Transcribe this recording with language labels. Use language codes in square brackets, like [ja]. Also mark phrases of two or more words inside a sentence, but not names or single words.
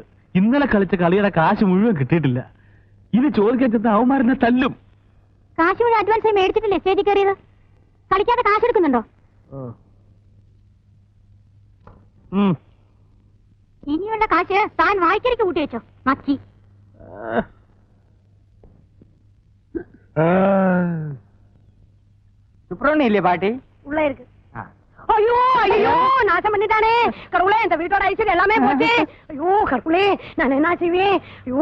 [ml] ഇന്നലെ കളിച്ച കളിയുടെ കാശ് മുഴുവൻ കിട്ടിയിട്ടില്ല. ഇത് ചോദിക്കാൻ ചെന്ന അവന്മാരെന്നെ തല്ലും. കാശ് മുഴുവൻ അഡ്വാൻസായി മേടിച്ചിട്ടില്ലേ സ്റ്റേജിൽ കയറിയത്? കളിക്കാതെ കാശ് എടുക്കുന്നുണ്ടോ? ഇനിയുള്ള കാശ് താൻ വായിക്കരിക്ക് കൂട്ടി വെച്ചോ. മക്കി [ta] சுப்பிரமணியம் பாட்டி உள்ள இருக்கு. ஐயோ ஐயோ, நாசம் பண்ணிட்டானே கடவுளே. இந்த வீட்டோட ஐஸ்வர்யம் எல்லாமே போச்சு. ஐயோ கடவுளே, நான் என்ன செய்வேன்? ஐயோ